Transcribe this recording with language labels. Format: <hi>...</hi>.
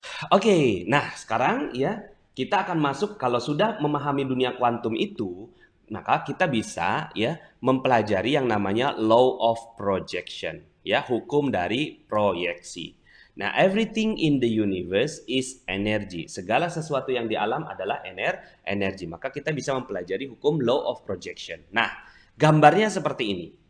<id>Oke, nah sekarang ya kita akan masuk kalau sudah memahami dunia kuantum itu, maka kita bisa ya mempelajari yang namanya law of projection, ya hukum dari proyeksi.</id> <en>Nah, everything in the universe is energy.</en> <id>Segala sesuatu yang di alam adalah energi. Maka kita bisa mempelajari hukum law of projection. Nah, gambarnya seperti ini.</id>